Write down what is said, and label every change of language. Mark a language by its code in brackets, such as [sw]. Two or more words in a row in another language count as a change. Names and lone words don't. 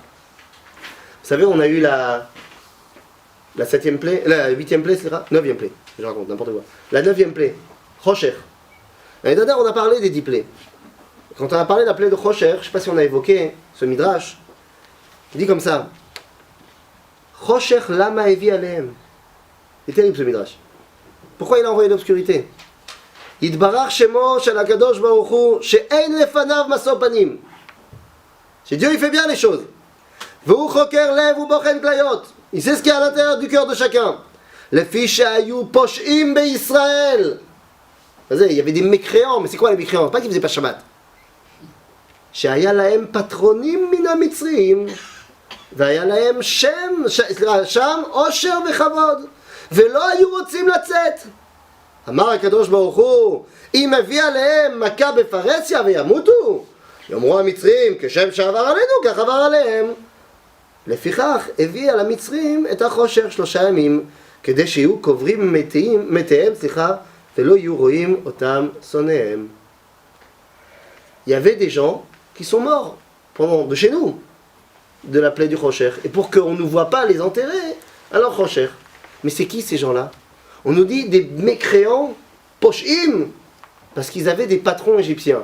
[fr] Vous savez, on a eu la 7e plaie, la 8e plaie, c'est 9e plaie, je raconte n'importe quoi. La 9e plaie, Chosher. L'année dernière, on a parlé des 10 plaies. Quand on a parlé de la plaie de Chosher, je ne sais pas si on a évoqué ce Midrash, il dit comme ça, [he] חושך למה הביא עליהם. [fr] C'est terrible ce Midrash. Pourquoi il a envoyé l'obscurité? [he] יתברך שמו של הקדוש ברוך הוא שאין לפניו משוא פנים. [fr] Chez Dieu, il fait bien les choses. [he] והוא חוקר לב ובוחן כליות. [fr] Il sait ce qu'il y a à l'intérieur du cœur de chacun. [he] לפי שהיו פושעים בישראל. [fr] Il y avait des mécréants, mais c'est quoi les mécréants? Pas qu'ils faisaient pas Shabbat. [he] שהיה להם פטרונים מן המצרים. והיה להם שם עושר וכבוד ולא היו רוצים לצאת. אמר הקדוש ברוך הוא, אם הביא עליהם מכה בפרהסיה וימותו, יאמרו המצרים, כשם שעבר עלינו כך עבר עליהם. לפיכך הביא על המצרים את החושך 3 ימים, כדי שיהיו קוברים מתיהם, ולא יהיו רואים אותם שונאיהם. [fr] Il y avait des gens qui sont morts pendant de chez nous, de la plaie du Chosher. Et pour qu'on ne nous voit pas les enterrer, alors Chosher. Mais c'est qui ces gens-là? On nous dit des mécréants, poshim, parce qu'ils avaient des patrons égyptiens.